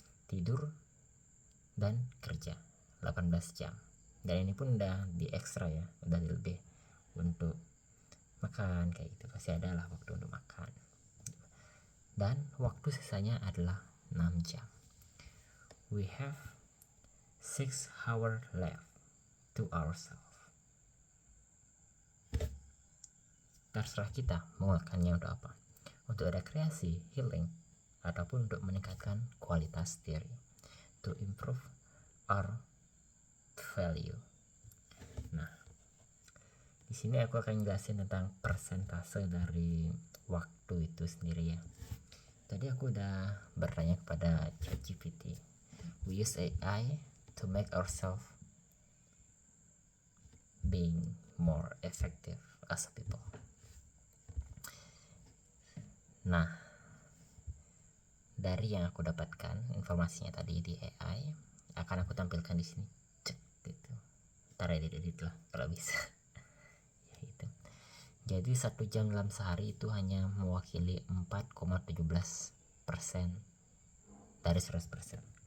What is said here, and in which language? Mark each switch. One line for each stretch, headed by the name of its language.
Indonesian: Tidur dan kerja 18 jam. Dan ini pun udah di ekstra ya, udah lebih untuk makan kayak gitu. Pasti ada lah waktu untuk makan. Dan waktu sisanya adalah 6 jam.
English: We have 6 hours left to ourselves.
Indonesian: Terserah kita menggunakannya untuk apa, untuk rekreasi, healing, ataupun untuk meningkatkan kualitas diri,
English: to improve our value.
Indonesian: Nah, di sini aku akan jelasin tentang persentase dari waktu itu sendiri ya. Tadi aku udah bertanya kepada ChatGPT.
English: We use AI to make ourselves being more effective as a people.
Indonesian: Nah, dari yang aku dapatkan informasinya tadi di AI, akan aku tampilkan di sini. Cek gitu. Ntar edit lah kalau bisa. Ya itu. Jadi 1 jam dalam sehari itu hanya mewakili 4,17% dari 100%.